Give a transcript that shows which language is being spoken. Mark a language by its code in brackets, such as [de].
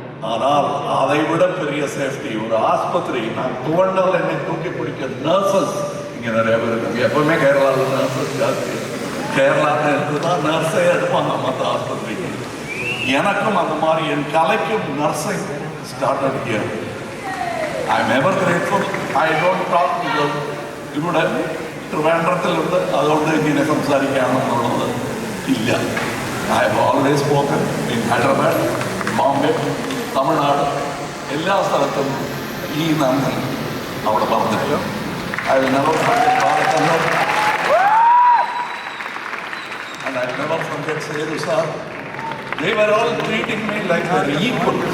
[ta] ஆனால் அதை விட பெரிய சேஃப்டி ஒரு ஆஸ்பத்திரி. நான் துவண்டால் என்னை தூக்கி பிடிக்க நர்சஸ் இங்கே நிறைய பேர் இருக்காங்க. எப்பவுமே கேரளாவில் நர்சஸ் ஜாஸ்தி. கேரளாவில் இருந்துதான் நர்ஸே எடுப்பாங்க மற்ற ஆஸ்பத்திரிக்கு. எனக்கும் அந்த மாதிரி என் கலைக்கும் nursing [en] Started here. I am ever grateful. I don't talk to them. [ml] ഇവിടെ ട്രിവാൻഡ്രത്തിലുണ്ട്, അതുകൊണ്ട് ഇങ്ങനെ സംസാരിക്കാമെന്നുള്ളത് ഇല്ല. [en] I have always spoken in [ml] Hyderabad, Bombay, Tamil Nadu, എല്ലാ സ്ഥലത്തും ഈ നന്ദി അവിടെ പറഞ്ഞിട്ട് [en] I will never forget Bharatanagar. And I will never forget Sedu sir. They were all treating me like they were equal.